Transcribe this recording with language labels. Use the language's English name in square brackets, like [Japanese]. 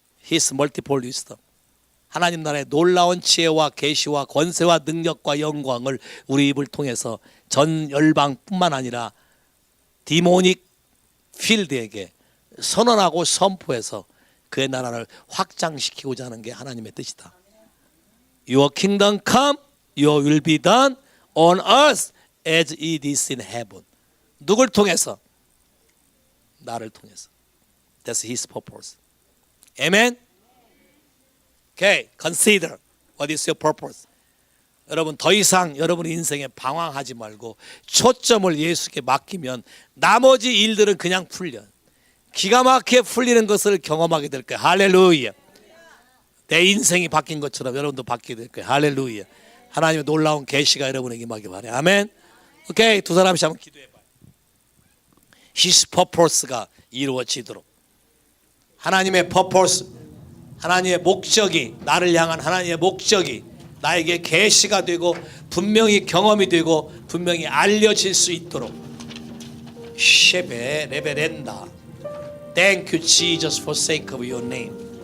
[English] His multiple wisdom, [Korean] 하나님 나라의 놀라운 지혜와 계시와 권세와 능력과 영광을 우리 입을 통해서 전 열방뿐만 아니라 디모닉 필드에게 선언하고 선포해서 그의 나라를 확장시키고자 하는 게 하나님의 뜻이다. [English] Your kingdom come, your will be done on earth as it is in heaven. [Korean] 누굴 통해서? 나를 통해서. [English] That's His purpose. [Korean] Amen? [English] Okay, consider what is your purpose. [Korean] 여러분 더 이상 여러분의 인생에 방황하지 말고 초점을 예수께 맡기면 나머지 일들은 그냥 풀려. 기가 막히게 풀리는 것을 경험하게 될 거예요. 할렐루야. 내 인생이 바뀐 것처럼 여러분도 바뀌게 될 거예요. 할렐루야. 하나님의 놀라운 계시가 여러분에게 임하기 바라요. 아멘. 오케이, 두 사람씩 한번 기도해봐요. [English] His purpose [Korean] 가 이루어지도록. 하나님의 purpose, 하나님의 목적이, 나를 향한 하나님의 목적이 나에게 계시가 되고 분명히 경험이 되고 분명히 알려질 수 있도록. 쉐베 레베렌다. [English] Thank you Jesus for sake of your name.